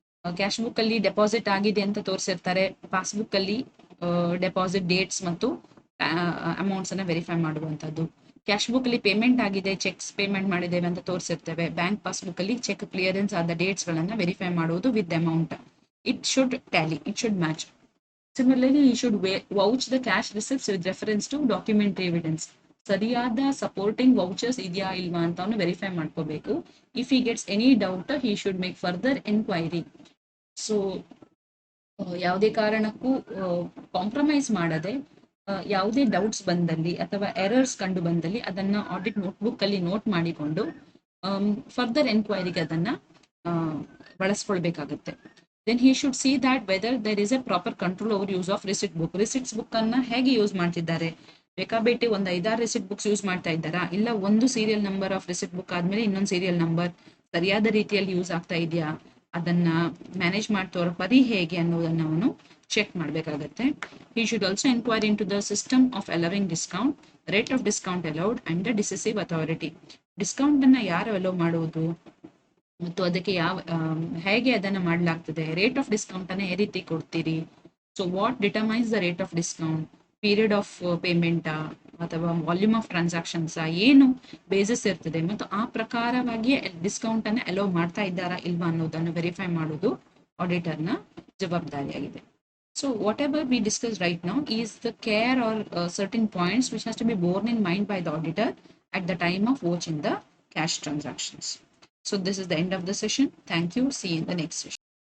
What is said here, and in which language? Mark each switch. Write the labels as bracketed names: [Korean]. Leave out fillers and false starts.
[Kannada] Cash book ಅಲ್ಲಿ deposit ಆಗಿದೆ ಅಂತ ತೋರಿಸಿರ್ತಾರೆ, ಪಾಸ್ಬುಕ್ ಅಲ್ಲಿ ಡೆಪಾಸಿಟ್ ಡೇಟ್ಸ್ ಮತ್ತು ಅಮೌಂಟ್ಸ್ ಅನ್ನ ವೆರಿಫೈ ಮಾಡುವಂತದ್ದು. ಕ್ಯಾಶ್ ಬುಕ್ ಅಲ್ಲಿ ಪೇಮೆಂಟ್ ಆಗಿದೆ, ಚೆಕ್ಸ್ ಪೇಮೆಂಟ್ ಮಾಡಿದ್ದೇವೆ ಅಂತ ತೋರಿಸಿರ್ತೇವೆ, ಬ್ಯಾಂಕ್ ಪಾಸ್ಬುಕ್ ಅಲ್ಲಿ ಚೆಕ್ ಕ್ಲಿಯರೆನ್ಸ್ ಆದ ಡೇಟ್ಸ್ ಗಳನ್ನ ವೆರಿಫೈ ಮಾಡುವುದು [English] With amount. It should tally, it should match. Similarly, he should vouch the cash receipts with reference to documentary evidence. [Kannada] ಸರಿಯಾದ supporting ವೌಚರ್ಸ್ ಇದೆಯಾ ಇಲ್ವಾ ಅಂತ ಅವನು ವೆರಿಫೈ ಮಾಡ್ಕೋಬೇಕು. [English] If he gets any doubt, he should make further enquiry. [Kannada] So ಯಾವುದೇ ಕಾರಣಕ್ಕೂ compromise ಮಾಡದೆ, ಯಾವುದೇ ಡೌಟ್ಸ್ ಬಂದಲ್ಲಿ ಅಥವಾ ಎರರ್ಸ್ ಕಂಡು ಬಂದಲ್ಲಿ ಅದನ್ನ ಆಡಿಟ್ ನೋಟ್ಬುಕ್ ಅಲ್ಲಿ ನೋಟ್ ಮಾಡಿಕೊಂಡು ಫರ್ದರ್ ಎನ್ಕ್ವೈರಿಗೆ ಅದನ್ನ ಬಳಸ್ಕೊಳ್ಬೇಕಾಗತ್ತೆ. [English] Then he should see that whether there is a proper control over use of receipt book. [Kannada] Receipts book ಅನ್ನ ಹೇಗೆ ಯೂಸ್ ಮಾಡ್ತಿದ್ದಾರೆ, ಬೇಕಾಬೇಟಿ ಒಂದು 5-6 ರಿಸಿಟ್ ಬುಕ್ಸ್ ಯೂಸ್ ಮಾಡ್ತಾ ಇದ್ದಾರಾ, ಇಲ್ಲ ಒಂದು serial number of receipt book ಆದ್ಮೇಲೆ ಇನ್ನೊಂದು ಸೀರಿಯಲ್ ನಂಬರ್ ಸರಿಯಾದ ರೀತಿಯಲ್ಲಿ ಯೂಸ್ ಆಗ್ತಾ ಇದೆಯಾ, ಅದನ್ನ ಮ್ಯಾನೇಜ್ ಮಾಡ್ತೋರ ಪರಿ ಹೇಗೆ ಅನ್ನೋದನ್ನ ಅವನು ಚೆಕ್ ಮಾಡಬೇಕಾಗತ್ತೆ. [English] He should also inquire into the system of allowing discount, rate of discount allowed and the decisive authority. [Kannada] Discount ಅನ್ನ ಯಾರು ಅಲೋ ಮಾಡುವುದು ಮತ್ತು ಅದಕ್ಕೆ ಹೇಗೆ ಅದನ್ನ ಮಾಡಲಾಗ್ತದೆ, ರೇಟ್ ಆಫ್ ಡಿಸ್ಕೌಂಟ್ ಅನ್ನ ಯಾವ ರೀತಿ ಕೊಡ್ತೀರಿ, [English] so what determines the rate of discount, [Kannada] period of payment ಅಥವಾ ವಾಲ್ಯೂಮ್ ಆಫ್ ಟ್ರಾನ್ಸಾಕ್ಷನ್ಸ್ ಏನು ಬೇಸಿಸ್ ಇರ್ತದೆ, ಮತ್ತು ಆ ಪ್ರಕಾರವಾಗಿ ಡಿಸ್ಕೌಂಟ್ ಅನ್ನ ಅಲೋ ಮಾಡ್ತಾ ಇದ್ದಾರಾ ಇಲ್ವಾ ಅನ್ನೋದನ್ನು ವೆರಿಫೈ ಮಾಡೋದು ಆಡಿಟರ್ನ ಜವಾಬ್ದಾರಿಯಾಗಿದೆ. [English] So whatever we discussed right now is the care or certain points which has to be borne in mind by the auditor at the time of watching the cash transactions. So this is the end of the session. Thank you. See you in the next session.